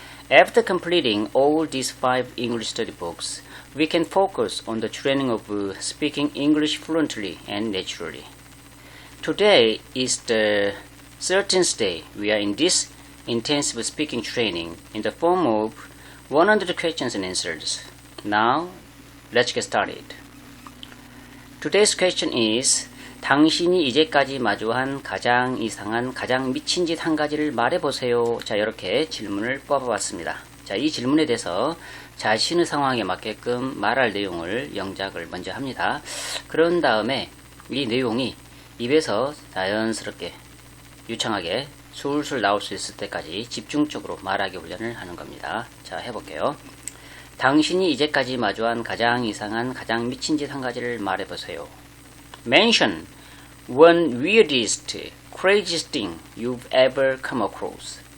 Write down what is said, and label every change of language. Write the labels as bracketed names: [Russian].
[English] After completing all these 5 English study books, we can focus on the training of speaking English fluently and naturally. Today is the 13th day we are in this intensive speaking training in the form of 100 questions and answers. Now, let's get started. Today's question is [Korean] 당신이 이제까지 마주한 가장 이상한, 가장 미친 짓 한 가지를 말해보세요. 자, 이렇게 질문을 뽑아봤습니다. 자, 이 질문에 대해서 자신의 상황에 맞게끔 말할 내용을 영작을 먼저 합니다. 그런 다음에 이 내용이 입에서 자연스럽게, 유창하게 술술 나올 수 있을 때까지 집중적으로 말하기 훈련을 하는 겁니다. 자, 해볼게요. 당신이 이제까지 마주한 가장 이상한, 가장 미친 짓 한 가지를 말해보세요. [English] Mention one weirdest, craziest thing you've ever come across.